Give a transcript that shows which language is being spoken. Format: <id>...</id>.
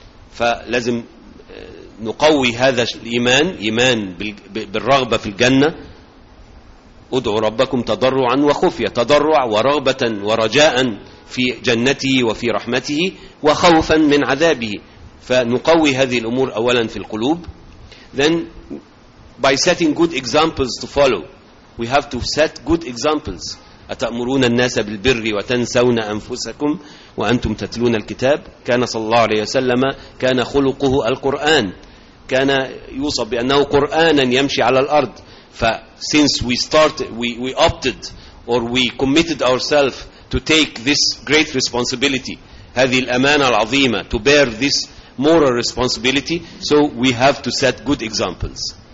<ar>فلازم نقوي هذا الإيمان, إيمان بالرغبة في الجنة. ادعوا ربكم تضرعا وخفيا, تضرع ورغبة ورجاء في جنته وفي رحمته وخوفا من عذابه. فنقوي هذه الأمور أولا في القلوب.</ar> <en>Then by setting good examples to follow, we have to set good examples.</en> <ar>أتأمرون الناس بالبر وتنسون أنفسكم وأنتم تتلون الكتاب. كان صلى الله عليه وسلم كان خلقه القرآن, كان يوصف بأنه قرآنا يمشي على الأرض.</ar> <en>Since we committed ourselves to take this great responsibility,</en> <ar>هذه الأمانة العظيمة,</ar> <en>to bear this moral responsibility, so we have to set good examples.</en>